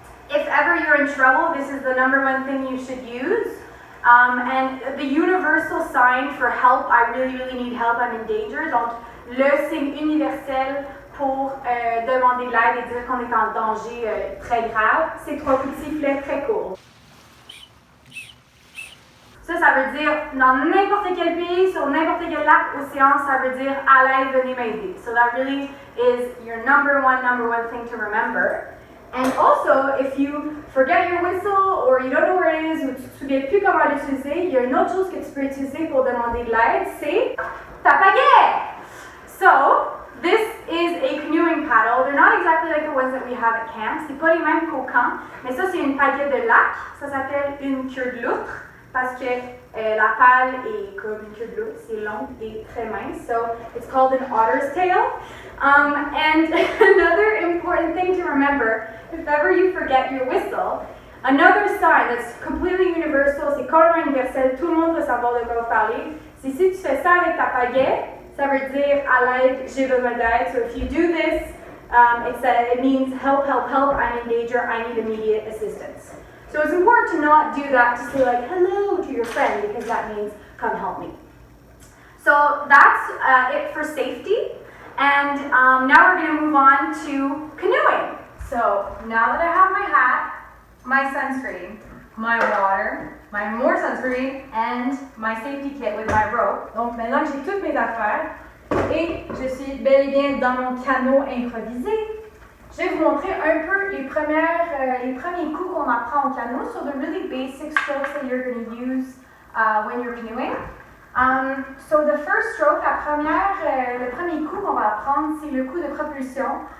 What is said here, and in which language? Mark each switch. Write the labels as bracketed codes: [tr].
[en] If ever you're in trouble, this is the number 1 thing you should use. And the universal sign for help, I really need help, I'm in danger. [fr] Donc, le signe universel pour demander de l'aide et dire qu'on est en danger très grave, c'est 3 coups de sifflet très courts. Ça veut dire dans n'importe quel pays, sur n'importe quel lac, océan, ça veut dire à l'aide, venez m'aider. [en] So that really is your number one thing to remember. And also, if you forget your whistle or you don't know where it is [fr] ou tu ne te souviens plus comment l'utiliser, il y a une autre chose que tu peux utiliser pour demander de l'aide, c'est ta pagaie. [en] So, this is a canoeing paddle. They're not exactly like the ones that we have at camp. [fr] C'est pas les mêmes qu'au camp, mais ça c'est une pagaie de lac. Ça s'appelle une queue de loutre. Parce que la pale est comme une queue de loutre, c'est long et très mince. [en] So it's called an otter's tail. And another important thing to remember, if ever you forget your whistle, another sign that's completely universal, [fr] c'est complètement universel, tout le monde va savoir de quoi vous parlez, c'est si tu fais ça avec ta pagaie, ça veut dire à l'aide, j'ai besoin d'aide. [en] So if you do this, it means help, I'm in danger, I need immediate assistance. So it's important to not do that to say like hello to your friend because that means come help me. So that's it for safety. And now we're going to move on to canoeing. So now that I have my hat, my sunscreen, my water, my more sunscreen, and my safety kit with my rope. [fr] Donc maintenant que j'ai toutes mes affaires, Et je suis bel et bien dans mon canot improvisé. Je vais vous montrer un peu les premiers coups qu'on apprend au canot. [en] So the really basic strokes that you're going to use when you're canoeing. So the first stroke, [fr] le premier coup qu'on va apprendre, c'est le coup de propulsion.